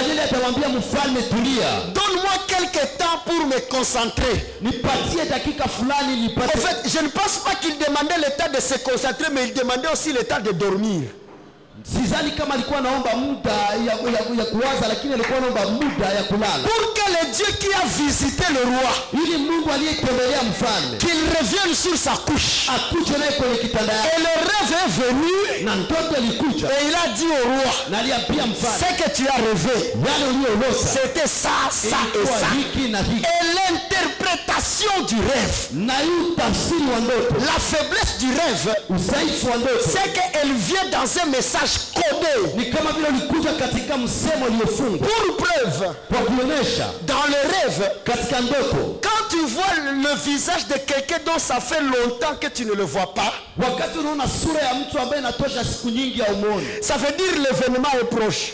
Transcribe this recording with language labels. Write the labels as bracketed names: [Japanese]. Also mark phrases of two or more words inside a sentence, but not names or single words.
[French] Donne-moi quelques temps pour me concentrer. En fait, je ne pense pas qu'il demandait le temps de se concentrer, mais il demandait aussi le temps de dormir. [Swahili] Sizani kama alikuwa naomba muda ya kuwaza, lakini alikuwa naomba muda ya kulala. [French] Pour que le Dieu qui a visité le roi, [Swahili] ili Mungu aliyetembelea mfalme, [French] qu'il revienne sur sa couche. [Swahili] Akuje naye kwenye kitanda yake. [French] Et le rêve est venu. [Swahili] Na ndoto ilikuja. [French] Et il a dit au roi, [Swahili] na aliambia mfalme, [French] ce que tu as rêvé, c'était ça, ça et ça. Et l'interprétation du rêve, la faiblesse du rêve, c'est qu'elle vient dans un message codé. Pour preuve, dans le rêve, quand tu vois le visage de quelqu'un dont ça fait longtemps que tu ne le vois pas, ça veut dire l'événement est proche.